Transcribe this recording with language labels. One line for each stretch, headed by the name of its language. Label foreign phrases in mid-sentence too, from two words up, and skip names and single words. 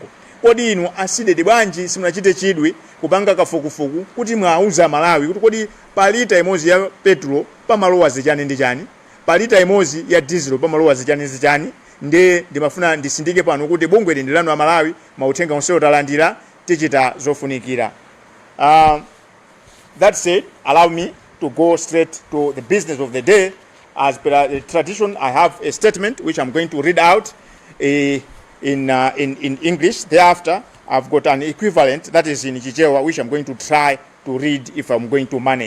Nyanja: Kodi inu a Cdedi bwanji simunachite chidwi kupanga kafukufuku kuti mwauza Malawi kuti kodi palita imodzi ya petrol pamalowa zichani ndi chani, palita imodzi ya diesel pamalowa zichani ndi chani. Ndimafuna ndisindike pano kuti bungwe ndi lanu a Malawi mauthenga onsewo talandira tichita zofunikira.
English: That said, allow me to go straight to the business of the day. As per the tradition, I have a statement which I'm going to read out in English. Thereafter, I've got an equivalent that is in Chichewa, which I'm going to try to read if I'm going to manage.